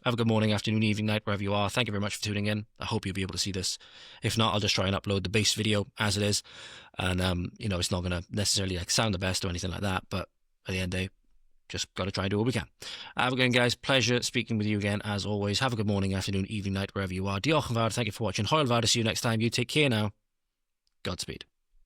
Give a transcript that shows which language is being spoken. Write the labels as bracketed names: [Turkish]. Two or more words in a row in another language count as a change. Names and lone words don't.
[English] Have a good morning, afternoon, evening, night, wherever you are. Thank you very much for tuning in. I hope you'll be able to see this. If not, I'll just try and upload the base video as it is. And, it's not going to necessarily sound the best or anything like that. But at the end of the day, just got to try and do what we can. Have a good one, guys. Pleasure speaking with you again, as always. Have a good morning, afternoon, evening, night, wherever you are. [Welsh] Diolch yn fawr. [English] Thank you for watching. [Welsh] Hwyl fawr. [English] See you next time. You take care now. Godspeed.